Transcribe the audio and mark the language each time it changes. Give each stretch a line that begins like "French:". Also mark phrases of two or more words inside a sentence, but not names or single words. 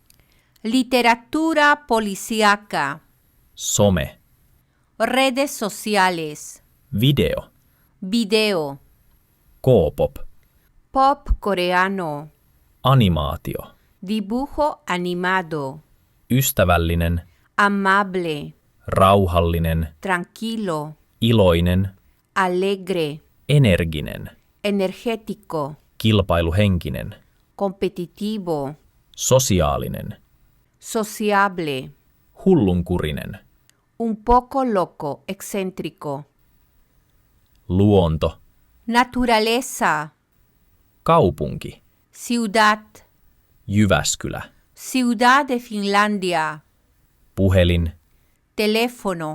Spanish: literatura policíaca,
Finnish: some,
Spanish: redes sociales,
Finnish: video,
Spanish: video,
Finnish: K-pop,
Spanish: pop coreano,
Finnish: animaatio,
Spanish: dibujo animado,
Finnish: ystävällinen,
Spanish: amable,
Finnish: rauhallinen,
Spanish: tranquilo,
Finnish: iloinen,
Spanish: alegre,
Finnish: energinen,
Spanish: energético,
Finnish: kilpailuhenkinen,
Spanish: competitivo,
Finnish: sosiaalinen,
Spanish: sociable,
Finnish: hullunkurinen,
Spanish: un poco loco, excéntrico,
Finnish: luonto,
Spanish: naturaleza,
Finnish: kaupunki,
Spanish: ciudad,
Finnish: Jyväskylä,
Spanish: ciudad de Finlandia,
Finnish: puhelin,
Spanish: teléfono,